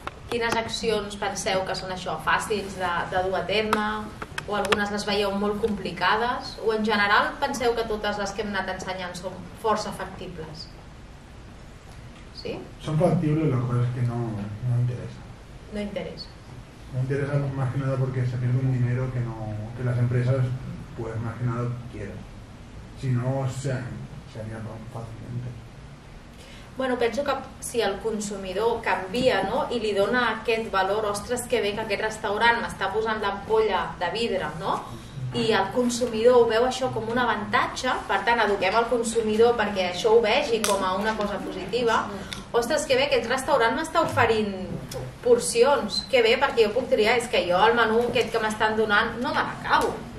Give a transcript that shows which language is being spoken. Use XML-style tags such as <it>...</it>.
<ca>Quines accions penseu que són això fàcils de dur a terme, o algunes les veieu molt complicades, o en general penseu que totes les que hem anat ensenyant són força factibles?</ca> <es>¿Sí? Son factibles, lo que pasa es que no interesa. No interesa. No interesa más que nada porque se pierde un dinero que las empresas pues más que nada quieren. Si no, se haría fácilmente.</es> <ca>Bueno, penso que si el consumidor canvia i li dona aquest valor, ostres, que bé que aquest restaurant m'està posant l'ampolla de vidre, i el consumidor ho veu això com un avantatge, per tant eduquem el consumidor perquè això ho vegi com a una cosa positiva, ostres, que bé, aquest restaurant m'està oferint porcions, que bé, perquè jo puc triar, és que jo el menú aquest que m'estan donant no me l'acabo,</ca>